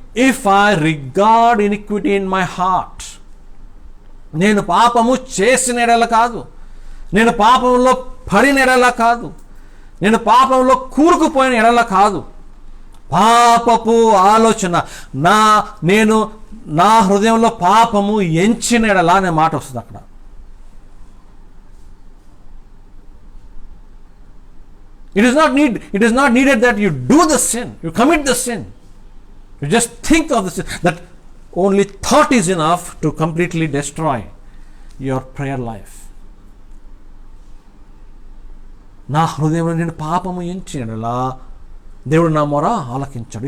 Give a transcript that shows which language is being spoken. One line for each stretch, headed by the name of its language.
English: If I regard iniquity in my heart.
Telugu: నేను పాపము చేసిన ఎడల కాదు, నేను పాపంలో పడిన ఎడల కాదు, నేను పాపంలో కూరుకుపోయిన ఎడల కాదు, పాపపు ఆలోచన నేను నా హృదయంలో పాపము ఎంచిన ఎడల అనే మాట వస్తుంది అక్కడ.
English: It is not needed that you do the sin, you commit the sin. You just think of the sin. That only thought is enough to completely destroy your prayer life.
Telugu: నా హృదయంలో నేను పాపము ఎంచినలా దేవుడు నా మొర ఆలకించాడు.